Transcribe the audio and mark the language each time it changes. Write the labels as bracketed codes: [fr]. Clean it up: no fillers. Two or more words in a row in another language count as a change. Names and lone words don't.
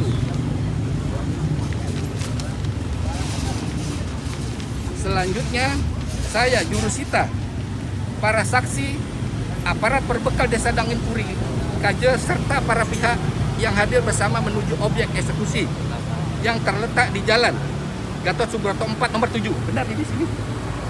[id] Selanjutnya, saya jurusita para saksi, aparat perbekal Desa Dangin Puri Kaja, serta para pihak yang hadir bersama menuju objek eksekusi yang terletak di Jalan Gatot Subroto 4 nomor 7. Benar di sini?